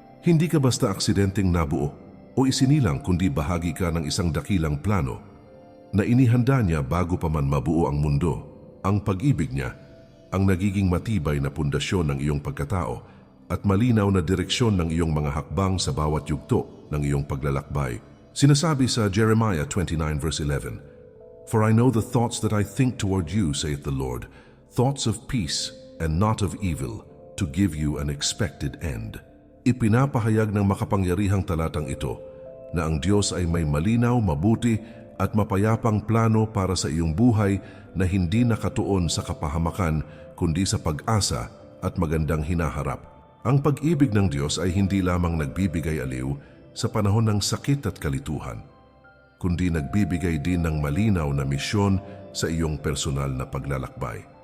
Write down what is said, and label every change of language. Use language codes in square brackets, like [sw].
[tl] Hindi ka basta aksidenteng nabuo o isinilang, kundi bahagi ka ng isang dakilang plano na inihanda niya bago pa man mabuo ang mundo. Ang pag-ibig niya ang nagiging matibay na pundasyon ng iyong pagkatao at malinaw na direksyon ng iyong mga hakbang sa bawat yugto ng iyong paglalakbay. [en] Sinasabi sa Jeremiah 29 verse 11, "For I know the thoughts that I think toward you, saith the Lord, thoughts of peace and not of evil, to give you an expected end." [tl] Ipinapahayag ng makapangyarihang talatang ito na ang Diyos ay may malinaw, mabuti at mapayapang plano para sa iyong buhay na hindi nakatuon sa kapahamakan kundi sa pag-asa at magandang hinaharap. Ang pag-ibig ng Diyos ay hindi lamang nagbibigay aliw sa panahon ng sakit at kalituhan, kundi nagbibigay din ng malinaw na misyon sa iyong personal na paglalakbay.